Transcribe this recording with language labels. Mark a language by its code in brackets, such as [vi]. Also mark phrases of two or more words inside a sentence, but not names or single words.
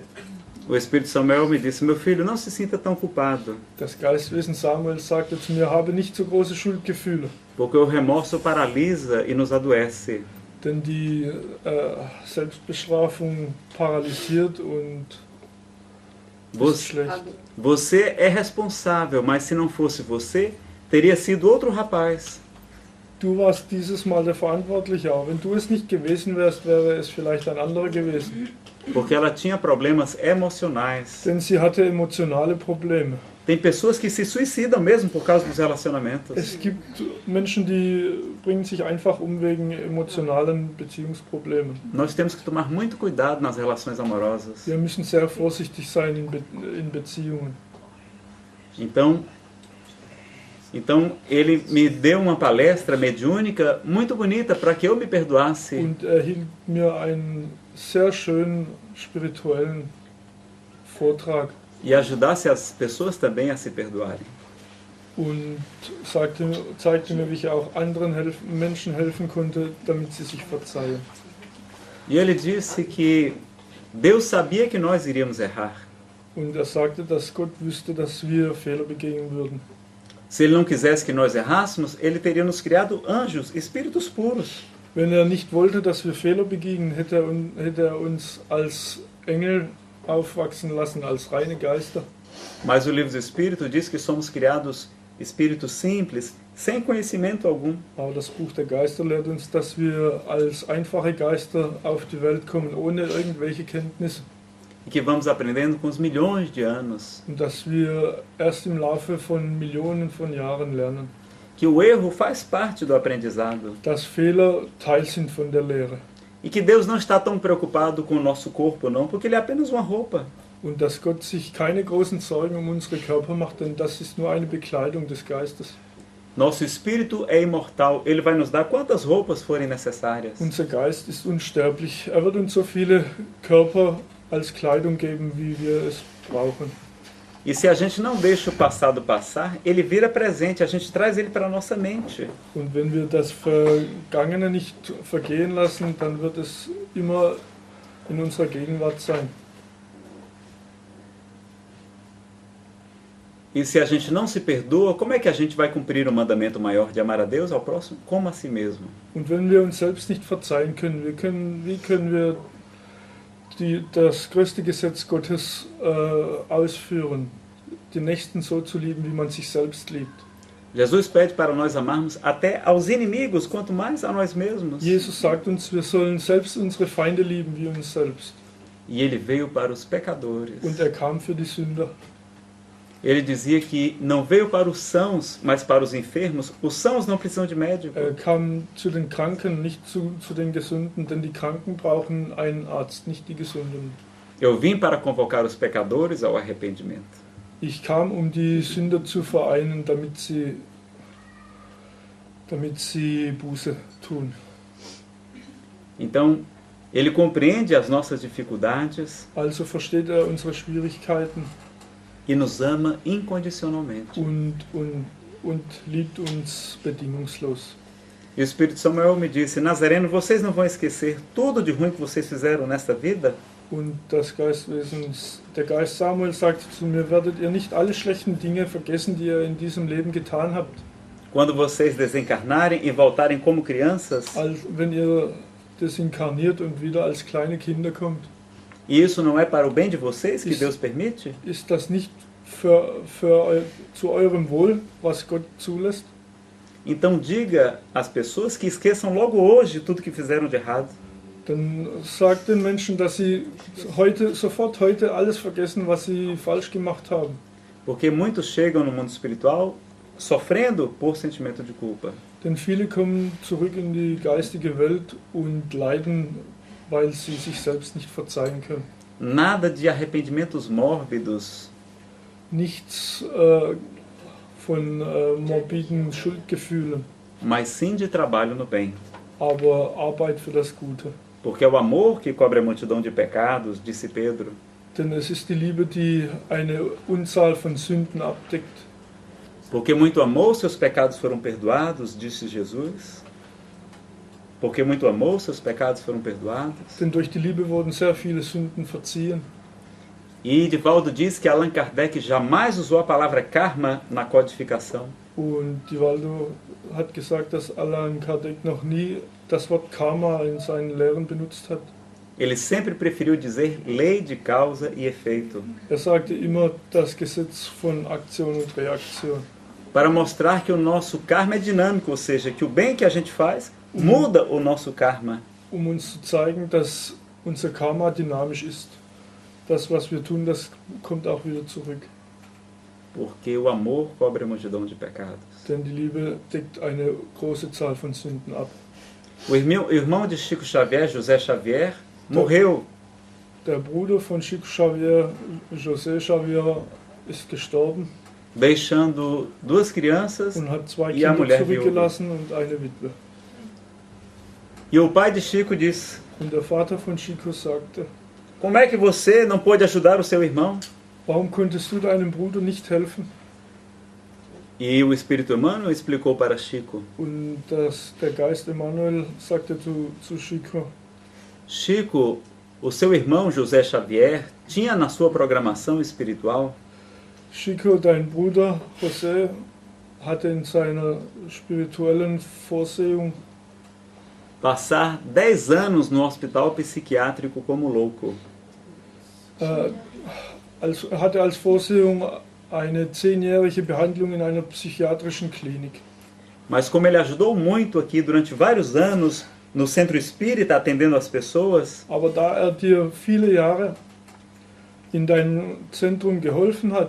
[pt] O Espírito Samuel me disse, meu filho, não se sinta tão culpado. [de] Das Geistwesen Samuel sagte zu mir, habe nicht so große Schuldgefühle. [pt] Porque o remorso paralisa e nos adoece. [de] Denn die Selbstbestrafung paralysiert und ist schlecht. [pt] Você é responsável, mas se não fosse você, teria sido outro rapaz. [de] Du warst dieses Mal der Verantwortliche, aber wenn du es nicht gewesen wärst, wäre es vielleicht ein anderer gewesen. [pt] Porque ela tinha problemas emocionais. [de] Denn sie hatte emotionale Probleme. [pt] Tem pessoas que se suicidam mesmo por causa dos relacionamentos. [de] Es gibt Menschen, die bringen sich einfach wegen emotionalen Beziehungsproblemen. [pt] Nós temos que tomar muito cuidado nas relações amorosas. [de] Wir müssen sehr vorsichtig sein in Beziehungen. [pt] Então ele me deu uma palestra mediúnica muito bonita para que eu me perdoasse. [de] Und hielt mir einen sehr schönen spirituellen Vortrag. [pt] E ajudasse as pessoas também a se perdoarem. [de] Und zeigte mir, wie ich auch anderen Menschen helfen konnte, damit sie sich verzeihen. [pt] E ele disse que Deus sabia que nós iríamos errar. [de] Und sagte, dass Gott wüsste, dass wir Fehler begehen würden. [pt] Se ele não quisesse que nós errássemos, ele teria nos criado anjos, espíritos puros. [de] Wenn nicht wollte, dass wir Fehler begingen, hätte uns als Engel aufwachsen lassen, als reine Geister. [pt] Mas o livro do Espírito diz que somos criados espíritos simples, sem conhecimento algum. [de] Aber das Buch der Geister lehrt uns, dass wir als einfache Geister auf die Welt kommen, ohne irgendwelche Kenntnisse. [pt] E que vamos aprendendo com os milhões de anos. [de] Und dass wir erst im Laufe von Millionen von Jahren lernen. [pt] Que o erro faz parte do aprendizado. [de] Dass Fehler Teil sind von der Lehre. [pt] E que Deus não está tão preocupado com o nosso corpo, não, porque ele é apenas uma roupa. [de] Und dass Gott sich keine großen Sorgen unsere Körper macht, denn das ist nur eine Bekleidung des Geistes. [pt] Nosso espírito é imortal, ele vai nos dar quantas roupas forem necessárias. [de] Unser Geist ist unsterblich, wird uns so viele Körper als Kleidung geben, wie wir es brauchen. [pt] E se a gente não deixa o passado passar, ele vira presente, a gente traz ele para a nossa mente. [de] Und wenn wir das Vergangene nicht vergehen lassen, dann wird es immer in unserer Gegenwart sein. [pt] E se a gente não se perdoa, como é que a gente vai cumprir o mandamento maior de amar a Deus, ao próximo, como a si mesmo? [de] Und wenn wir uns selbst nicht verzeihen können, wie können wir das größte Gesetz Gottes ausführen, den Nächsten so zu lieben, wie man sich selbst liebt? [pt] Jesus pede para nós amarmos até aos inimigos, quanto mais a nós mesmos. [de] Jesus sagt uns, wir sollen selbst unsere Feinde lieben wie uns selbst. [pt] E ele veio para os pecadores. [de] Und er kam für die Sünder. [pt] Ele dizia que não veio para os sãos, mas para os enfermos. Os sãos não precisam de médico. [de] Er kam zu den Kranken, nicht zu den Gesunden, denn die Kranken brauchen einen Arzt, nicht die Gesunden. [pt] Eu vim para convocar os pecadores ao arrependimento. [de] Ich kam, um die Sünder zu vereinen, damit sie Buße tun. [pt] Então, ele compreende as nossas dificuldades [de] Also versteht er unsere Schwierigkeiten [pt] e nos ama incondicionalmente. [de] und liebt uns bedingungslos. [pt] E o Espírito Samuel me disse: Nazareno, vocês não vão esquecer tudo de ruim que vocês fizeram nesta vida? [de] Und der Geist Samuel sagte zu mir, werdet ihr nicht alle schlechten Dinge vergessen, die ihr in diesem Leben getan habt? [pt] Quando vocês desencarnarem e voltarem como crianças, [de] Wenn ihr desinkarniert und wieder als kleine Kinder kommt, [pt] e isso não é para o bem de vocês que Deus permite? [de] ist das nicht zu eurem Wohl, was Gott zulässt? [pt] Então diga às pessoas que esqueçam logo hoje tudo que fizeram de errado. [de] Dann sagt den Menschen, dass sie sofort heute alles vergessen, was sie falsch gemacht haben. [pt] Porque muitos chegam no mundo espiritual sofrendo por sentimento de culpa. [de] Denn viele kommen zurück in die geistige Welt und leiden, weil sie sich selbst nicht verzeihen können. [pt] Nada de arrependimentos mórbidos, [de] Nichts von morbiden Schuldgefühlen, [pt] mas sim de trabalho no bem. [de] aber Arbeit für das Gute. [pt] Porque é o amor que cobre a multidão de pecados, disse Pedro. [de] Denn es ist die Liebe, die eine Unzahl von Sünden abdeckt. [pt] Porque muito amou, seus pecados foram perdoados, disse Jesus. Porque muito amou, seus pecados foram perdoados. [de] Denn durch die Liebe wurden sehr viele Sünden verziehen. [pt] E Divaldo diz que Allan Kardec jamais usou a palavra karma na codificação. [de] Und Divaldo hat gesagt, dass Allan Kardec noch nie das Wort Karma in seinen Lehren benutzt hat. [pt] Ele sempre preferiu dizer lei de causa e efeito, [de] Sagte immer das Gesetz von Aktion und Reaktion. [pt] para mostrar que o nosso karma é dinâmico, ou seja, que o bem que a gente faz muda o nosso karma. [de] Uns zu zeigen, dass unser Karma dynamisch ist. Das, was wir tun, das kommt auch wieder zurück. [pt] Porque o amor cobre a multidão de pecados. [de] Denn die Liebe deckt eine große Zahl von Sünden ab. [pt] O irmão de Chico Xavier, José Xavier, morreu. [de] Der Bruder von Chico Xavier, José Xavier, ist gestorben [pt] Deixando duas crianças [de] und hat zwei [pt] e a [de] Kinder [pt] mulher viúva. [de] zurückgelassen und eine Witwe. [pt] E o pai de Chico disse: [de] Und der Vater von Chico sagte, [pt] como é que você não pôde ajudar o seu irmão? [de] warum konntest du deinem Bruder nicht helfen? [pt] E o Espírito Emmanuel explicou para Chico: [de] Und der Geist Emmanuel sagte zu Chico, [pt] Chico, o seu irmão José Xavier tinha na sua programação espiritual [de] Chico, dein Bruder José, hatte in seiner spirituellen Vorsehung [pt] passar 10 anos no hospital psiquiátrico como louco. [de] hatte als Vorsehung eine 10-jährige Behandlung in einer psychiatrischen Klinik. [pt] Mas como ele ajudou muito aqui durante vários anos no centro espírita, atendendo as pessoas, [de] Aber da dir viele Jahre in deinem Zentrum geholfen hat,